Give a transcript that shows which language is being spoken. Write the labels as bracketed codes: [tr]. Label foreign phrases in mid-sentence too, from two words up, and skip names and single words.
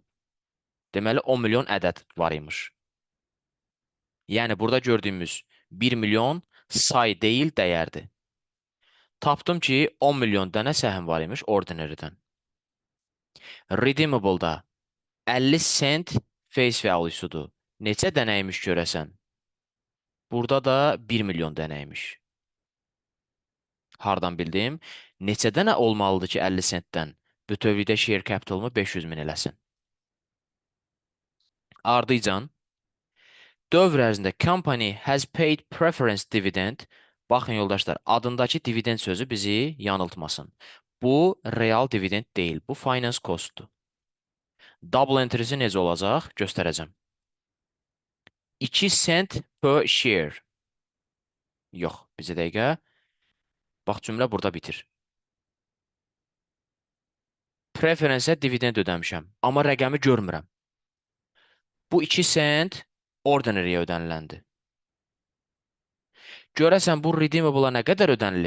[az] Deməli, 10 milyon ədəd var imiş. Yəni, burada gördüyümüz 1 milyon say deyil, dəyərdir. Tapdım ki, 10 milyon dənə səhm var imiş ordinary-dən. Redeemable-da 50 sent [en] face value-sudur. [az] Neçə dənəymiş görəsən? Burada da 1 milyon dənəymiş. Hardan bildim? Neçə dənə olmalıdır ki, 50 sentdən bütövlükdə [en] share capitalımı [az] 500 min eləsin? Ardıcan, dövr ərzində [en] company has paid preference dividend. [az] Baxın, yoldaşlar, adındakı dividend sözü bizi yanıltmasın. Bu real dividend deyil, bu [en] finance costdur. Double entry-si [az] necə olacaq? Göstərəcəm. 2 sent [en] per share. [az] Yox, bizə dəqiqə. Bax, cümlə burada bitir. Preference-ə dividend ödəmişəm, amma rəqəmi görmürəm. Bu 2 sent ordinary-yə ödəniləndir. Görəsən, bu redeemable-a nə qədər ödənilib?